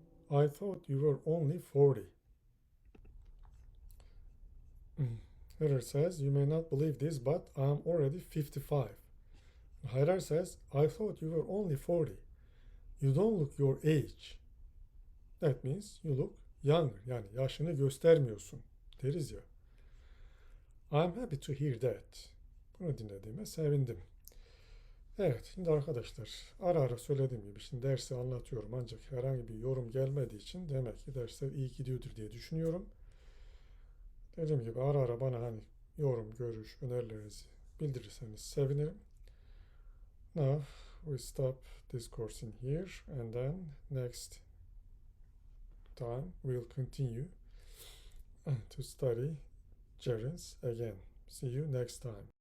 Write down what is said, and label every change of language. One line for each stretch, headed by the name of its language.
English: I thought you were only 40. Hıdır says, you may not believe this, but I am already 55. Haydar says, I thought you were only 40. You don't look your age. That means you look younger.
Turkish: Yani yaşını göstermiyorsun deriz ya.
English: I'm happy to hear that.
Turkish: Bunu dinlediğime sevindim. Evet, şimdi arkadaşlar ara ara söylediğim gibi şimdi dersi anlatıyorum ancak herhangi bir yorum gelmediği için demek ki dersler iyi gidiyordur diye düşünüyorum. Dediğim gibi ara ara bana hani yorum, görüş, önerilerinizi bildirirseniz sevinirim.
English: Now we stop this course in here and then next time we'll continue to study gerunds again. See you next time.